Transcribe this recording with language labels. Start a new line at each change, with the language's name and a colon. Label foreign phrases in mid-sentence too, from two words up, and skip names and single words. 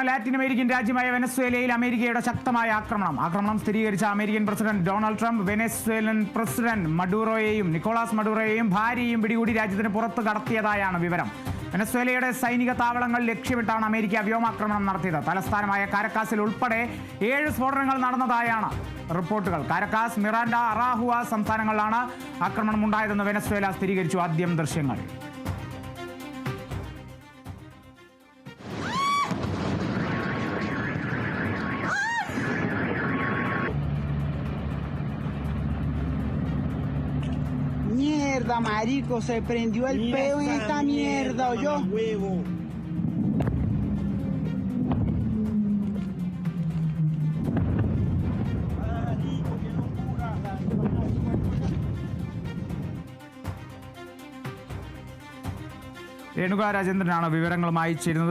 Malayalam: ലാറ്റിൻ അമേരിക്കൻ രാജ്യമായ വെനസ്വേലയിൽ അമേരിക്കയുടെ ശക്തമായ ആക്രമണം സ്ഥിരീകരിച്ച അമേരിക്കൻ പ്രസിഡന്റ് ഡൊണാൾഡ് ട്രംപ് വെനസ്വേലൻ പ്രസിഡന്റ് നിക്കോളാസ് മഡൂറോയെയും ഭാര്യയെയും പിടികൂടി രാജ്യത്തിന് പുറത്ത് കടത്തിയതായാണ് വിവരം. വെനസ്വേലയുടെ സൈനിക താവളങ്ങൾ ലക്ഷ്യമിട്ടാണ് അമേരിക്ക വ്യോമാക്രമണം നടത്തിയത്. തലസ്ഥാനമായ കാരക്കാസിൽ ഉൾപ്പെടെ 7 സ്ഫോടനങ്ങൾ നടന്നതായാണ് റിപ്പോർട്ടുകൾ. കാരക്കാസ്, മിറാൻഡ, അറാഹുവ സംസ്ഥാനങ്ങളിലാണ് ആക്രമണം ഉണ്ടായതെന്ന് വെനസ്വേല സ്ഥിരീകരിച്ചു. ആദ്യം ദൃശ്യങ്ങൾ.
Spanish: Mierda, marico, se prendió el peo en esta mierda, ¿oyó?
Malayalam: രേണുക രാജേന്ദ്രനാണ് വിവരങ്ങളുമായി ചേരുന്നത്.